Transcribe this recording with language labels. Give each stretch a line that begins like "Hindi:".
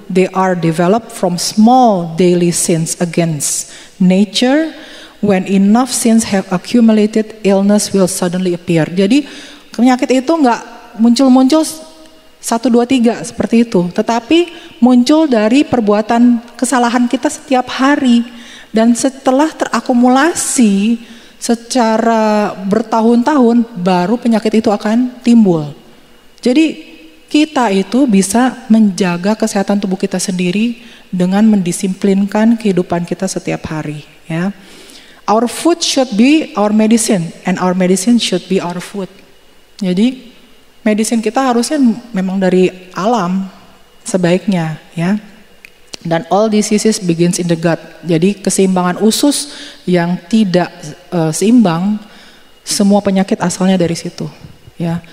English: They are developed from small daily sins against nature. When enough sins have accumulated, illness will suddenly appear.
Indonesian: Jadi penyakit itu nggak muncul-muncul 1, 2, 3 seperti itu, tetapi muncul dari perbuatan kesalahan kita setiap hari, dan setelah terakumulasi secara bertahun-tahun baru penyakit itu akan timbul. Jadi kita itu bisa menjaga kesehatan tubuh kita sendiri dengan mendisiplinkan kehidupan kita setiap hari ya.
English: Our food should be our medicine and our medicine should be our food.
Indonesian: Jadi medicine kita harusnya memang dari alam sebaiknya ya.
English: Dan all diseases begins in the gut.
Indonesian: Jadi keseimbangan usus yang tidak seimbang, semua penyakit asalnya dari situ ya.